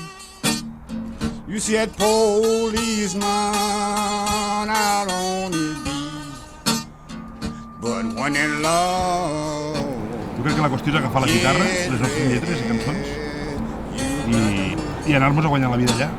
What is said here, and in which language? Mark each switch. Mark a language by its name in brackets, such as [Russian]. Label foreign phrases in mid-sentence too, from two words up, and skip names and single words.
[English] You see that policeman out on his beat. But when in love, [Catalan] Jo crec que la qüestió és agafar la guitarra, les nostres lletres i cançons i anar-nos a guanyar la vida allà.